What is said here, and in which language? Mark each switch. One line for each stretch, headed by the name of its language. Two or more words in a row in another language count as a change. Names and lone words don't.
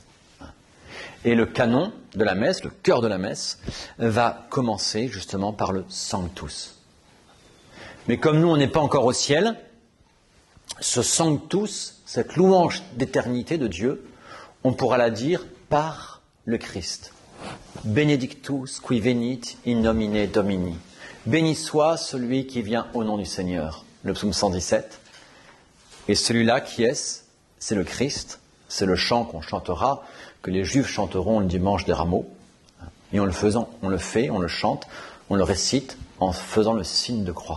French: Et le canon de la messe, le cœur de la messe, va commencer justement par le Sanctus. Mais comme nous, on n'est pas encore au ciel, ce Sanctus, cette louange d'éternité de Dieu, on pourra la dire par le Christ.
Latin: Benedictus qui venit in nomine Domini.
French: Béni soit celui qui vient au nom du Seigneur. Le psaume 117. Et celui-là, qui est-ce ? C'est le Christ. C'est le chant qu'on chantera, que les Juifs chanteront le dimanche des Rameaux. Et on le fait, on le chante, on le récite en faisant le signe de croix.